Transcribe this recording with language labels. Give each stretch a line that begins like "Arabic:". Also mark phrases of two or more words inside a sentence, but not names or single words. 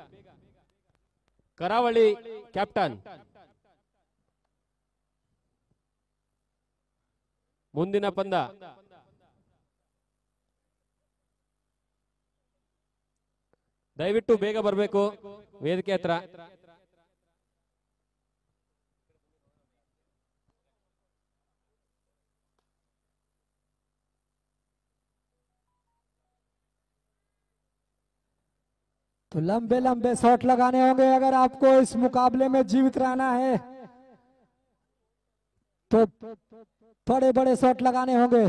Kannada: ಕರಾವಳಿ ಕ್ಯಾಪ್ಟನ್ ಮುಂದಿನ ಪಂದ್ಯ ದಯವಿಟ್ಟು ಬೇಗ ಬರಬೇಕು ವೇದಿಕೆ ಹತ್ರ.
Hindi: तो लंबे लंबे शॉट लगाने होंगे अगर आपको इस मुकाबले में जीवित रहना है तो बड़े बड़े शॉट लगाने होंगे।